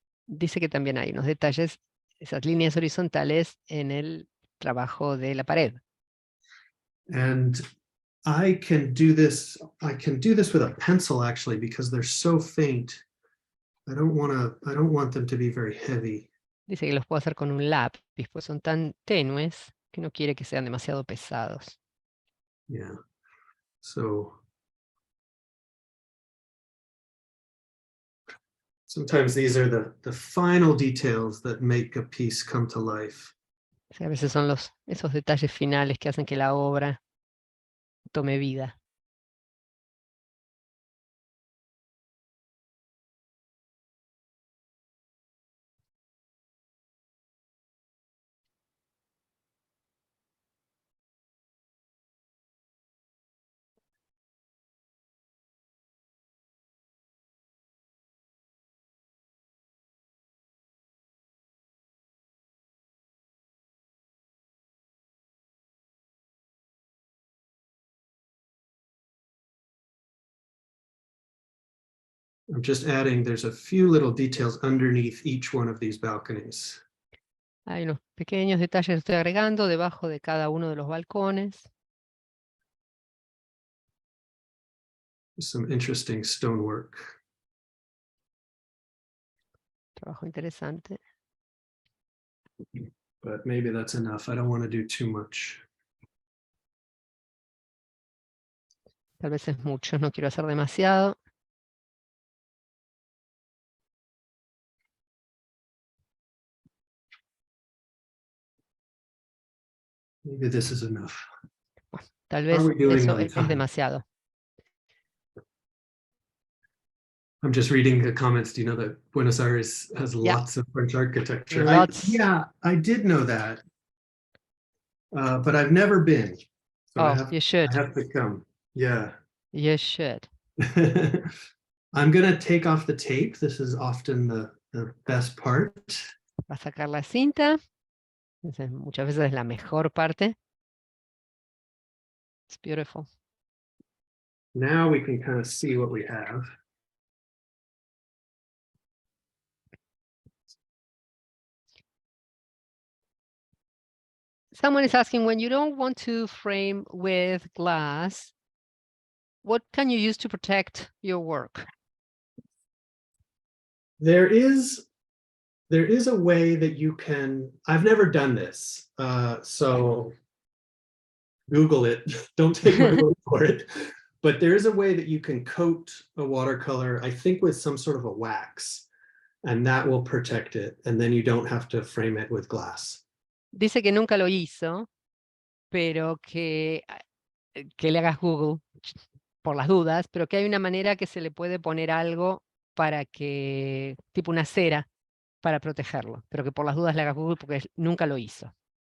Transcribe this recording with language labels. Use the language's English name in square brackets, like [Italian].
[Spanish] Dice que también hay unos detalles, esas líneas horizontales en el trabajo de la pared. [English] And I can do this with a pencil actually, because they're so faint. I don't want them to be very heavy. [Spanish] Dice que los puedo hacer con un lápiz, pues son tan tenues que no quiere que sean demasiado pesados. [English] Yeah. So sometimes these are the final details that make a piece come to life. [Spanish] O sea, a veces son esos detalles finales que hacen que la obra tome vida. [English] I'm just adding, there's a few little details underneath each one of these balconies. [Spanish] Hay unos pequeños detalles que estoy agregando debajo de cada uno de los balcones. [English] Some interesting stonework. [Spanish] Trabajo interesante. [English] But maybe that's enough. I don't want to do too much. [Spanish] Tal vez es mucho, no quiero hacer demasiado. [English] Maybe this is enough. [Spanish] Tal [English] How [Spanish] vez [English] are we doing [Spanish] eso [English] on [Spanish] es [English] time? [Spanish] demasiado. [English] I'm just reading the comments. Do you know that Buenos Aires has Yeah. lots of French architecture? Lots. Yeah, I did know that. But I've never been. So Oh, you should. I have to come. Yeah. You should. I'm going to take off the tape. This is often the best part. [Spanish] Va a sacar la cinta. Muchas veces es la mejor parte. [English] It's beautiful. Now we can kind of see what we have. Someone is asking, when you don't want to frame with glass, what can you use to protect your work? There is a way that you can, I've never done this, so Google it, don't take my word for it, but there is a way that you can coat a watercolor, I think with some sort of a wax, and that will protect it, and then you don't have to frame it with glass. [Spanish] Dice que nunca lo hizo, pero que le hagas Google por las dudas, pero que hay una manera que se le puede poner algo para que, tipo una cera, para protegerlo, pero que por las dudas le hagas Google porque nunca lo hizo.